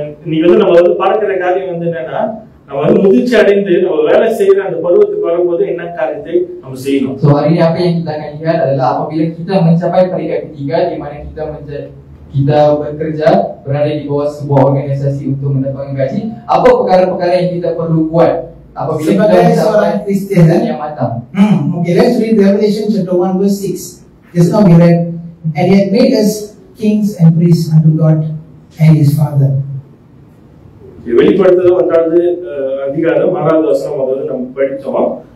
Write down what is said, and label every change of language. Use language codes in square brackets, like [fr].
[ta] நீங்க வந்து நம்ம வந்து பார்க்கிற காரியம் வந்து என்னன்னா, நம்ம வந்து முதிர்ச்சி அடைந்து நம்ம வேலை செய்யற அந்த பருவத்துக்கு வரும்போது என்ன காரியத்தை நம்ம செய்யணும். [ms] So hari ini apa yang kita akan lihat adalah apabila kita mencapai peringkat ketiga di mana kita bekerja berada di bawah sebuah organisasi untuk mendapatkan gaji, apa perkara-perkara yang kita perlu buat apabila kita mencapai Kristian yang matang. [en] Okay, let's read Revelation chapter 1 verse 6. Just now we read, and he had made us kings and priests unto God and his Father. [ta] வெளிப்படுத்துதல் 1வது அதிகாரம் 6வது வசனம் அதாவது நம்ம படிச்சோம்.